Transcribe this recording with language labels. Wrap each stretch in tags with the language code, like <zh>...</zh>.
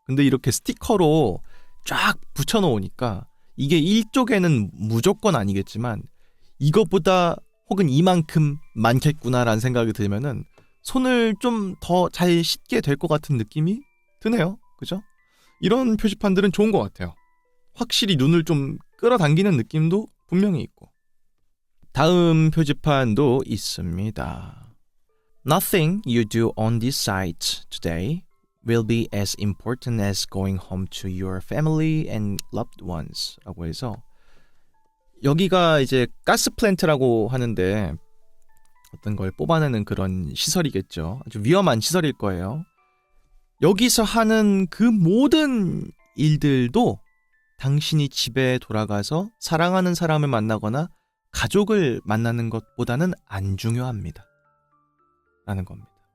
<ko>근데 이렇게 스티커로 쫙 붙여놓으니까 이게 1쪽에는 무조건 아니겠지만 이것보다 혹은 이만큼 많겠구나라는 생각이 들면은 손을 좀 더 잘 씻게 될 것 같은 느낌이 드네요. 그죠? 이런 표지판들은 좋은 것 같아요. 확실히 눈을 좀 끌어당기는 느낌도 분명히 있고. 다음 표지판도 있습니다.</ko> <en>Nothing you do on this site today will be as important as going home to your family and loved ones</en> <ko>라고 해서 여기가 이제 가스 플랜트라고 하는데 어떤 걸 뽑아내는 그런 시설이겠죠. 아주 위험한 시설일 거예요. 여기서 하는 그 모든 일들도 당신이 집에 돌아가서 사랑하는 사람을 만나거나 가족을 만나는 것보다는 안 중요합니다. 라는 겁니다.</ko>